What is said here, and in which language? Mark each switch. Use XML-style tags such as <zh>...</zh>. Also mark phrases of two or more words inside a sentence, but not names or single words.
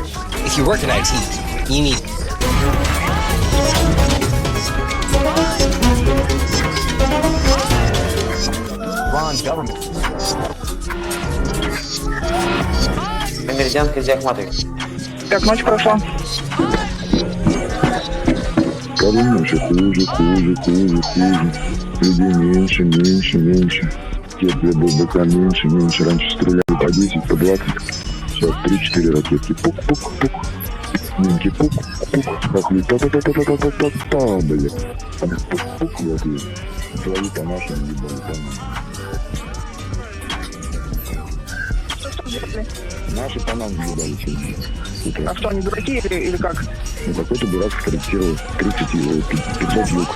<en>If you work in IT, you need... Ron's government.</en> <ru>Американский Олег Матович. Как ночь прошла? Колумна все хуже, хуже, хуже, хуже. Людей меньше, меньше, меньше. Те ББК меньше, меньше. Раньше стреляли по 10, по 20. Сейчас 3-4 ракетки. Пук-пук-пук. Минки пук-пук. Пахли та-та-та-та-та-та-та-та, блядь. Пук-пук в ответ. Свои по нашим ебали, по нам. Наши по нам ебали сегодня. А что, они дураки или как? Ну какой-то дурак скорректировал 30 его, 500 юг.</ru>